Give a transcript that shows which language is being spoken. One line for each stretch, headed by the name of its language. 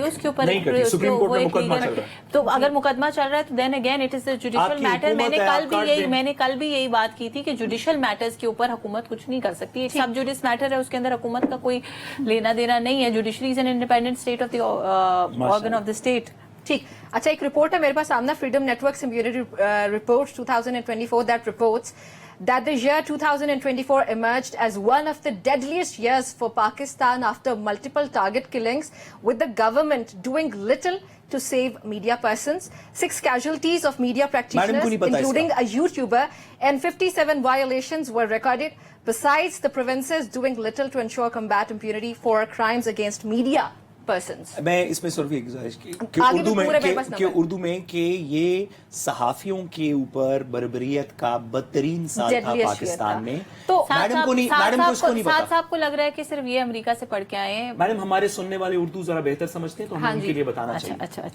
Urdu: اس کے اوپر supreme court میں مقدمہ چل رہا ہے. تو اگر مقدمہ چل رہا ہے تو
English: Then again it is a judicial matter.
Urdu: میں نے کل بھی یہی بات کی تھی کہ جوڈیشل میٹرز کے اوپر حکومت کچھ نہیں کر سکتی. ایک سب جوڈیس میٹر ہے, اس کے اندر حکومت کا کوئی لینا دینا نہیں ہے.
English: Judiciary is an independent state of the organ of the state.
Urdu: ٹھیک. اچھا, ایک رپورٹ ہے میرے پاس سامنا,
English: Freedom networks impunity report 2024 that reports that the year 2024 emerged as one of the deadliest years for Pakistan after multiple target killings, with the government doing little to save media persons. 6 casualties of media practitioners, including a YouTuber, and 57 violations were recorded. Besides, the provinces doing little to ensure combat impunity for crimes against media persons.
Urdu: میں اس میں صرف ایک گزارش کی کہ اردو میں کہ یہ صحافیوں کے اوپر بربریت کا بدترین سال تھا پاکستان میں. تو میڈم کو اس کو نہیں پتا. صاحب کو لگ رہا ہے کہ صرف یہ امریکہ سے پڑھ کے آئے ہیں. میڈم ہمارے سننے والے اردو ذرا بہتر سمجھتے ہیں تو ہمیں ان کے لیے بتانا چاہیے.